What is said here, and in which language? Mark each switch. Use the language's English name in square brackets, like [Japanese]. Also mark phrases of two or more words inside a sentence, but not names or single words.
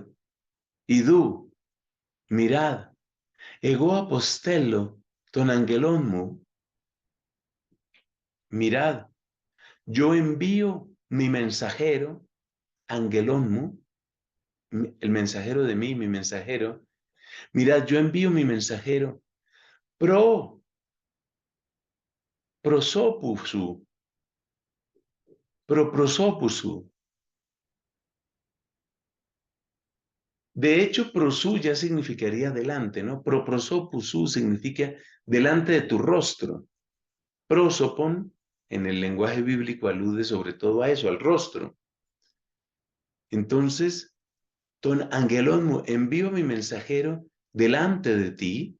[Spanish] Idu, mirad, [Greek] ἐγὼ ἀποστέλλω τὸν ἄγγελόν μου, [Spanish] mirad, yo envío mi mensajero, angelonmu, el mensajero de mí, mi mensajero. Mirad, yo envío mi mensajero, [Greek] πρό, προσώπου σου, προσώπου σου. [Spanish] De hecho, prosú ya significaría delante, ¿no? Prosopusu significa delante de tu rostro. Prosopon, en el lenguaje bíblico, alude sobre todo a eso, al rostro. Entonces, [Greek] τὸν ἄγγελόν μου, [Spanish] envío mi mensajero delante de ti.